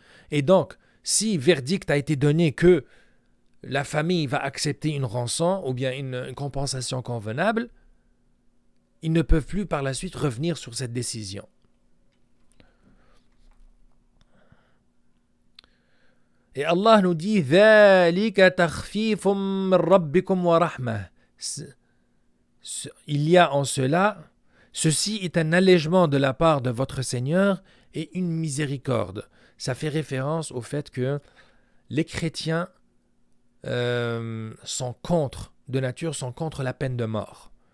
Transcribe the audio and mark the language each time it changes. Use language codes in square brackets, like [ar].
[fr] Et donc, si verdict a été donné que la famille va accepter une rançon ou bien une compensation convenable, ils ne peuvent plus par la suite revenir sur cette décision. Et Allah nous dit [ar] ذَلِكَ تَخْفِيفٌ مِّن رَبِّكُمْ وَرَحْمَةٌ. [fr] Il y a en cela, ceci est un allègement de la part de votre Seigneur et une miséricorde. Ça fait référence au fait que les chrétiens sont contre la peine de mort.